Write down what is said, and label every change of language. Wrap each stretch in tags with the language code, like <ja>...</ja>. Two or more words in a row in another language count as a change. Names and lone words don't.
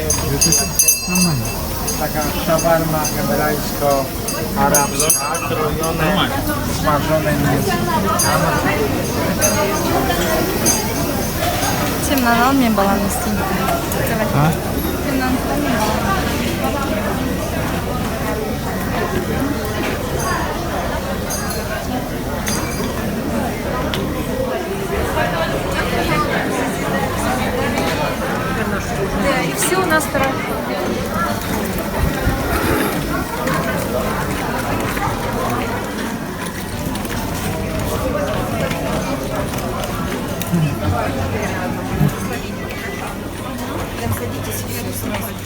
<pl>Taka szawarma hebrajsko-arabska, krojone, smażone mięso.</pl> <kk>Сен мынаны ал, мен баланы істеймін. А? Сен мынаны тұра, мен баланы.</kk> <ru>Да, и все у нас хорошо. Прям садитесь, я сразу.</ru>